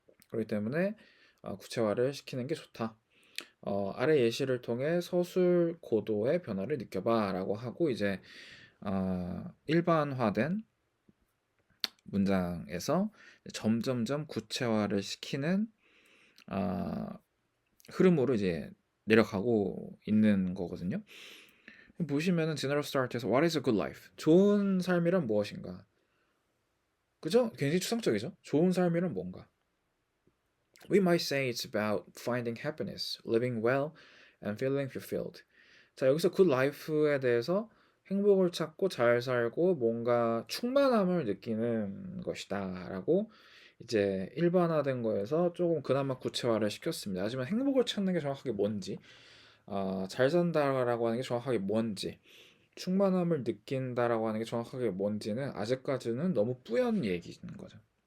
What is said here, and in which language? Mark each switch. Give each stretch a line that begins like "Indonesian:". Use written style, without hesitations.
Korean: 그렇기 때문에 구체화를 시키는 게 좋다. 아래 예시를 통해 서술 고도의 변화를 느껴봐 라고 하고, 이제 일반화된 문장에서 점점점 구체화를 시키는 아, 흐름으로 이제 내려가고 있는 거거든요. 보시면은
English: General Start에서 What is a good life?
Korean: 좋은 삶이란 무엇인가? 그죠? 굉장히 추상적이죠? 좋은 삶이란 뭔가?
English: We might say it's about finding happiness, living well, and feeling fulfilled.
Korean: 자, 여기서 good life에 대해서 행복을 찾고 잘 살고 뭔가 충만함을 느끼는 것이다 라고 이제 일반화된 거에서 조금 그나마 구체화를 시켰습니다. 하지만 행복을 찾는 게 정확하게 뭔지, 잘 산다라고 하는 게 정확하게 뭔지, 충만함을 느낀다라고 하는 게 정확하게 뭔지는 아직까지는 너무 뿌연 얘기인 거죠.